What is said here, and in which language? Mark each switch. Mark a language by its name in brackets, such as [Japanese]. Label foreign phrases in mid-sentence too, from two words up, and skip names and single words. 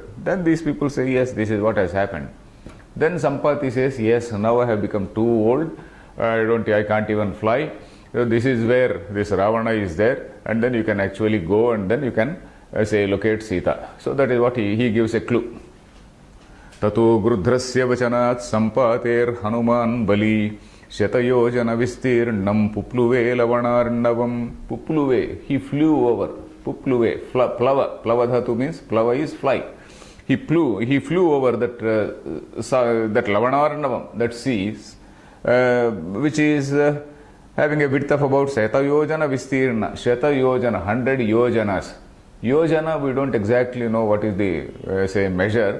[English] Then these people say, yes, this is what has happened. Then Sampati says, yes, now I have become too old. I can't even fly. So this is where this Ravana is there, and then you can actually go and then you can, say, locate Sita. So that is what he gives a clue. [Sanskrit] ततो गृध्रस्य वचनात् सम्पातेः हनुमान् बली शतयोजन विस्तीर्णं पुप्लुवे लवणार्णवम्. [English] Pupluve, he flew over. [Sanskrit] पुप्लुवे, प्लव. प्लव धातु [English] means, Plava is fly. He flew over that Lavanarnavam, that sea, which is having a width of about [Sanskrit] शत योजन विस्तीर्ण. शत योजन, [English] 100 yojanas. Yojana, we don't exactly know what is the, say, measure.